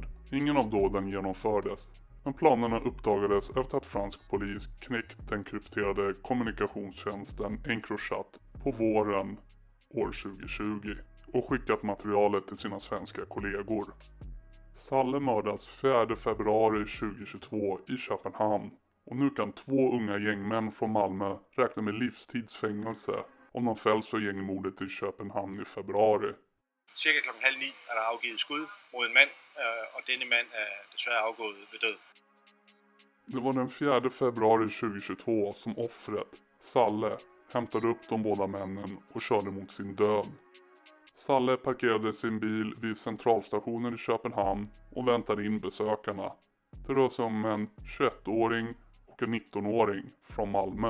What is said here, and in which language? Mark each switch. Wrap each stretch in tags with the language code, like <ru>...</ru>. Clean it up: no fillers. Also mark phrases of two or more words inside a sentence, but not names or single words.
<sv>Ingen av dåden genomfördes, men planerna uppdagades efter att fransk polis knäckt den krypterade kommunikationstjänsten Encrochat på våren år 2020 och skickat materialet till sina svenska kollegor. Salle mördas 4 februari 2022 i Köpenhamn och nu kan 2 unga gängmän från Malmö räkna med livstidsfängelse om de fälls för gängmordet i Köpenhamn i februari.</sv> <da>Cirka kl. 8:30 er der afgivet skud mod en mand, og denne mand er desværre afgået ved død.</da> <sv>Det var den 4 februari 2022 som offret, Salle, hämtade upp de båda männen och körde mot sin död. Salle parkerade sin bil vid centralstationen i Köpenhamn och väntade in besökarna. Det rör sig om en 21-åring och en 19-åring från Malmö.</sv>